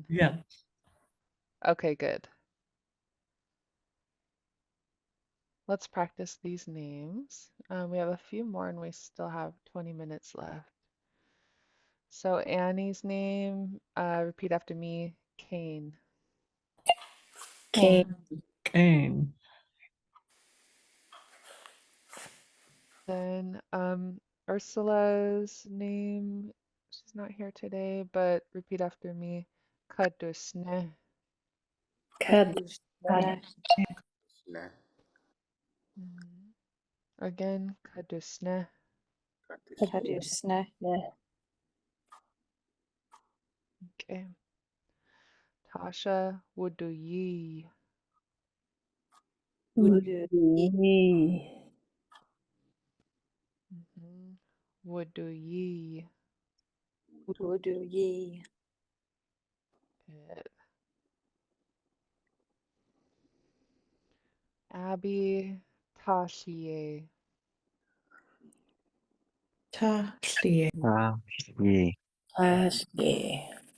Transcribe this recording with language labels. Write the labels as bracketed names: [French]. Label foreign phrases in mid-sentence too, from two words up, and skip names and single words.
[English] Yeah. Okay, good. Let's practice these names. We have a few more and we still have 20 minutes left. So Annie's name, repeat after me, Kane. Okay. Kane. Then Ursula's name, she's not here today, but repeat after me, Kadusne. Kadushne. Nah, Mhm. Again, Kadusne. got this. Kadushne. Okay. Tasha Wuduyi. Udu. Mhm. Wuduyi. Udu ye. Good. Abby Tashiye. Tashley. Yeah. Tashley.